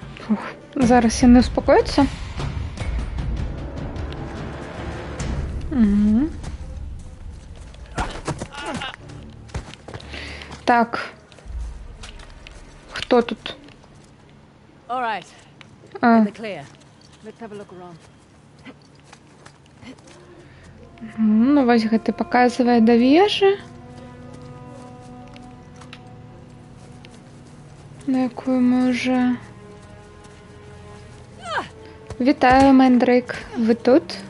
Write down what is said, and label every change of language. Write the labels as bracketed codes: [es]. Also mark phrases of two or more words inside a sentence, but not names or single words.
[be] Зараз яны успокояцца. Угу. Так. Хто тут? [en] All right. [be] А, [en] In the clear. Let's have a look around. [be] ну вось гэты паказвае да вежы. На якую мы уже... [uk] Вітаю, Мендрейк. Ви тут?